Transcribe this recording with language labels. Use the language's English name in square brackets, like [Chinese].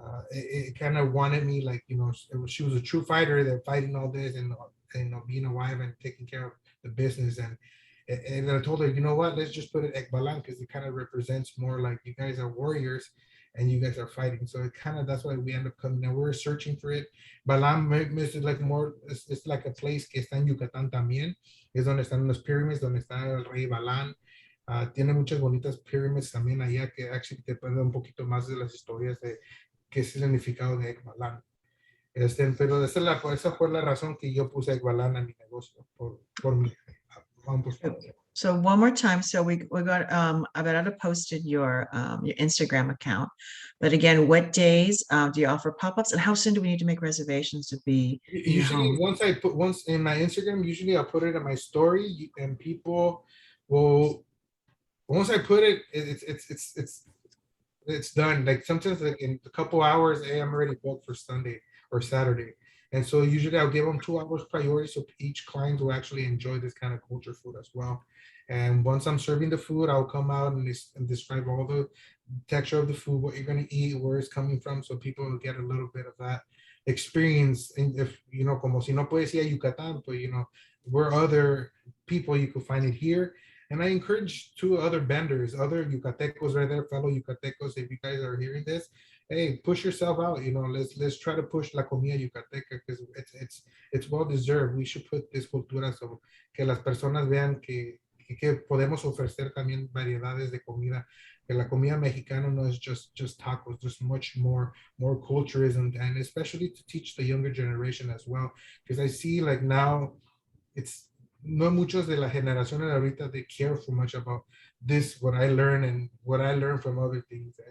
[English] It kind of wanted me, like, she was a true fighter, that fighting all this and being a wife and taking care of the business. And I told her, you know what, let's just put it EKBALAM because it kind of represents more like you guys are warriors and you guys are fighting. So it kind of, that's why we end up coming and we're searching for it. Balam is like more, it's like a place [Spanish] que está en Yucatán también. Es donde están los pyramids, donde está el rey Balam. Tiene muchas bonitas pyramids también allá que actually te pueden dar un poquito más de las historias de qué es el significado de EKBALAM. Pero esa fue la razón que yo puse EKBALAM a mi negocio por mi. [English] So one more time. So we got Averado posted your Instagram account, but again, what days do you offer pop-ups, and how soon do we need to make reservations to be usually once in my Instagram, usually I'll put it in my story, and people will, once I put it, it's done. Like sometimes, like in a couple hours, I'm already booked for Sunday or Saturday. And so usually I'll give them 2 hours priority so each client will actually enjoy this kind of culture food as well. And once I'm serving the food, I'll come out and describe all the texture of the food, what you're going to eat, where it's coming from, so people will get a little bit of that experience. And if, [Spanish] como si no puedes ir a Yucatán, [English] but, where other people, you could find it here. And I encourage 2 other vendors, other Yucatecos right there, fellow Yucatecos, if you guys are hearing this, hey, push yourself out. Let's try to push [Spanish] la comida yucateca [English] because it's well deserved. We should put this [Spanish] cultura so que las personas vean que podemos ofrecer también variedades de comida. Que la comida mexicana no es [English] just tacos. There's much more culturism, and especially to teach the younger generation as well. Because I see like now it's [Spanish] no muchos de la generación de ahorita, [English] they care so much about this, what I learn and what I learn from other things.